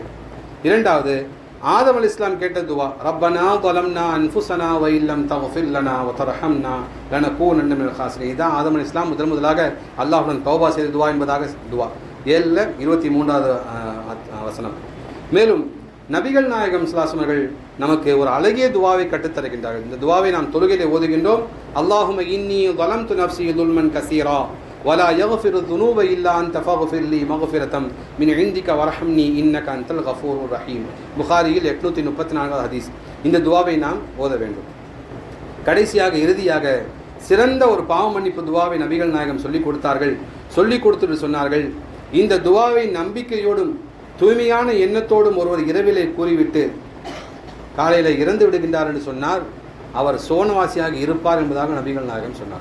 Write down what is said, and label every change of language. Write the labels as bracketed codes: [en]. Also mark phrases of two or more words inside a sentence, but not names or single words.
[ta] இரண்டாவது ஆதம் அலைஹிஸ்ஸலாம் கேட்ட துவா, [ar] ربنا ظلمنا أنفسنا وإن لم تغفر لنا وترحمنا لنكونن من الخاسرين. [ta] இதான் ஆதம் அலைஹிஸ்ஸலாம் முதலாக அல்லாஹ்வுடன் தௌபா செய்த துவா என்பதாக துவா. 7:23 வசனம். மேலும் நபிகள் நாயகம் [ar] صلى الله عليه وسلم [ta] நமக்கு ஒரு அழகிய துவாவை கற்றுத்தருகின்றார்கள். இந்த துவாவை நாம் தொழுகையிலே ஓதுகின்றோம். [ar] اللهم إني ظلمت نفسي ظلما كثيرا ولا يغفر الذنوب الا انت فاغفر لي مغفرة من عندك وارحمني انك انت الغفور الرحيم. [ta] புகாரியில் 834வது ஹதீஸ். இந்த துவாவை நாம் ஓத வேண்டும். கடைசியாக இறுதியாக சிறந்த ஒரு பாவ மன்னிப்பு துவாவை நபிகள் நாயகம் சொல்லிக் கொடுத்தார்கள். சொல்லிக் கொடுத்துட்டு சொன்னார்கள், இந்த துவாவை நம்பிக்கையோடும் தூய்மையான எண்ணத்தோடும் ஒருவர் இரவிலே கூறிவிட்டு காலையில் இறந்து விடுகின்றார் என்று சொன்னார், அவர் சோனவாசியாக இருப்பார் என்பதாக நபிகள் நாயகம் சொன்னார்.